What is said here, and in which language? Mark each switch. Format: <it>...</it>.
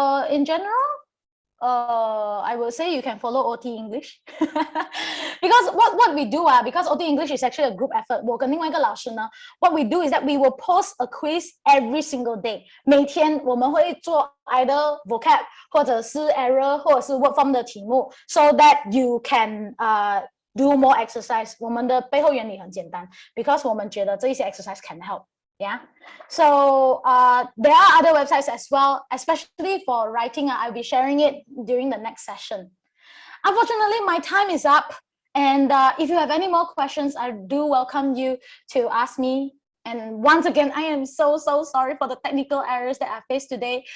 <en>In general, I will say you can follow OT English because what we do because OT English is actually a group effort.</en> <zh>我跟另外一个老师呢</zh> <en>what we do is that we will post a quiz every single day.</en> <zh>每天我们会做</zh> <en>either vocab</en> <zh>或者是</zh> <en>error 或者是 word form</en> <zh>的题目</zh> <en>so that you can do more exercise.</en> <zh>我们的背后原理很简单</zh> <en>because</en> <zh>我们觉得这一些</zh> <en>exercise can help. Yeah, so there are other websites as well, especially for writing. I'll be sharing it during the next session. Unfortunately, my time is up. And if you have any more questions, I do welcome you to ask me. And once again, I am so sorry for the technical errors that I faced today.</en>